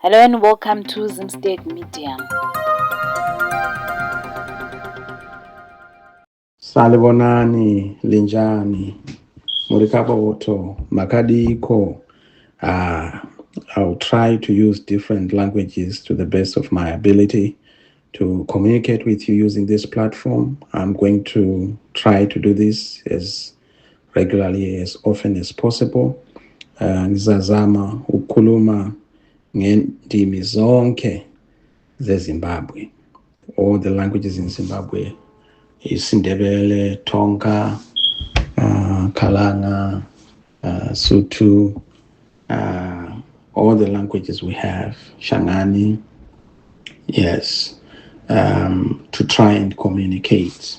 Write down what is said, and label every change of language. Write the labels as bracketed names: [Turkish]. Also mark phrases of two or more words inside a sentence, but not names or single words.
[English] Hello and welcome to Zimstate Media. [North Ndebele] Salibonani, linjani, murikaboto, makadiko. [English] I'll try to use different languages to the best of my ability to communicate with you using this platform. I'm going to try to do this as regularly, as often as possible. [North Ndebele] Ngizazama ukukhuluma ngendimi zonke zeZimbabwe. [English] All the languages in Zimbabwe. IsiNdebele, Tonga, Kalanga, Sutu, all the languages we have, Shangani, yes, to try and communicate.